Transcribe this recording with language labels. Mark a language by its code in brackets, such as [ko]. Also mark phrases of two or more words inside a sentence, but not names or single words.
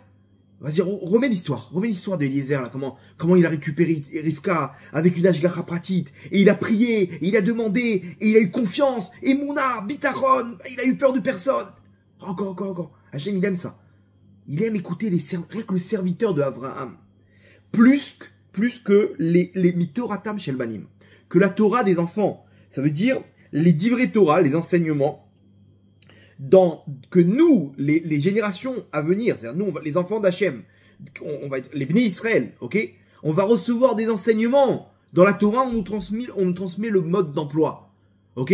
[fr] Vas-y, remets l'histoire d'Eliezer, là, comment il a récupéré Rivka avec une [he] השגחה פרטית, [fr] et il a prié, et il a demandé, et il a eu confiance, et Mouna, Bitachon, il a eu peur de personne. Encore. Hachem, il aime ça. Il aime écouter rien que le serviteur de Avraham. Plus que les [he] מתורתם של בנים. [fr] Que la Torah des enfants. Ça veut dire les [he] דברי תורה, [fr] les enseignements, que nous, les générations à venir, c'est-à-dire nous, les enfants d'Hachem, on va être les [he] בני ישראל, [fr] ok? On va recevoir des enseignements. Dans la Torah, on nous transmet le mode d'emploi, ok?